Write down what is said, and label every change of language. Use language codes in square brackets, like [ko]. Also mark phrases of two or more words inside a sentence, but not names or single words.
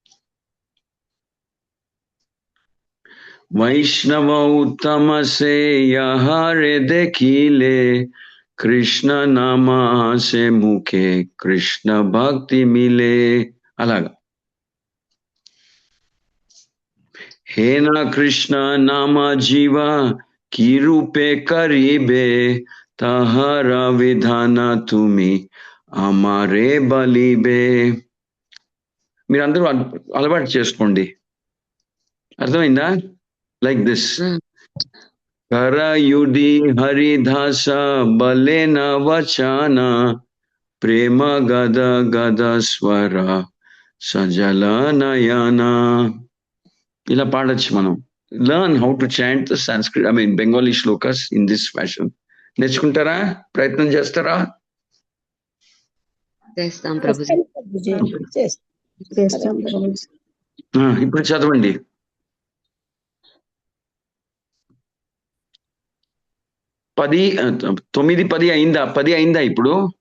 [bn] বৈষ্ণব উত্তম সে যাহারে দেখিলে কৃষ্ণ নামাসে মুখে কৃষ্ণ ভক্তি মিলে. అలాగా, হে না কৃষ্ণ নাম জীব কী রূপে করিবে তাহার বিধান তুমি আমারে বলিবে. [te] మీరందరూ అలవాటు చేసుకోండి, అర్థమైందా? [en] like this, [bn] করয়ুড়ি হরিদাস বলেন বচন প্রেম গদ গদ স্বর সজল নয়ন. [te] ఇలా పాడొచ్చు మనం. [en] Learn how to chant the Sanskrit, Bengali shlokas in this fashion. [te] నేర్చుకుంటారా? ప్రయత్నం చేస్తారా? చేస్తాం ప్రభుజీ. ఇప్పుడు చదవండి. 9-10 అయిందా? 10 అయిందా? ఇప్పుడు